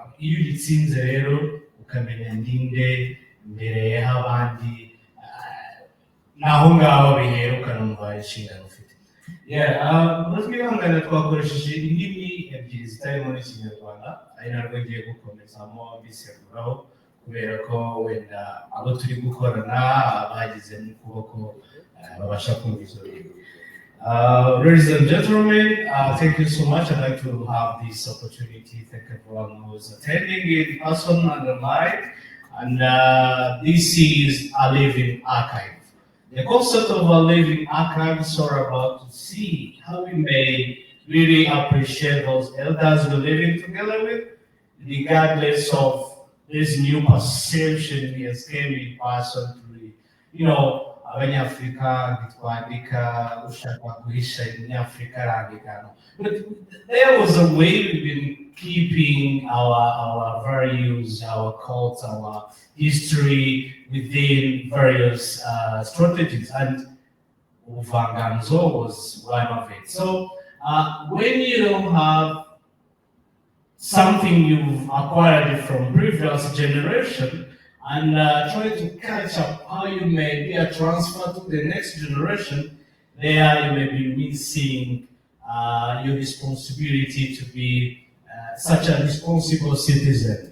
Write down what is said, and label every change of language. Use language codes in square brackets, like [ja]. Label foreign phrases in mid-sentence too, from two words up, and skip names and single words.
[rw] Iyo uyitsinze rero ukamenya ndinde mbere y'abandi, naho ngaho bihera ukanumva inshingano ufite. Twihangana twakoresheje indimi ebyiri zitarimo n'Ikinyarwanda, ari narwo ngiye gukomezamo mbiseguraho kubera ko wenda abo turi gukorana bagize n'ukuboko babasha kumva izo ndimi. [en] Ladies and gentlemen, thank you so much. I'd like to have this opportunity. Thank everyone who's attending in person and online. And this is a living archive. The concept of a living archive is all about to see how we may really appreciate those elders we're living together with, regardless of this new perception we as came person to, [rw] Abanyafrika bitwandika ushaka guhisha Umunyafrika arandika. [en] But there was a way we've been keeping our values, our cults, our history within various strategies, and Uvanganzo was one of it. So when you don't have something you've acquired from previous generation, and try to catch up how you may be a transfer to the next generation, there you may be missing your responsibility to be such a responsible citizen.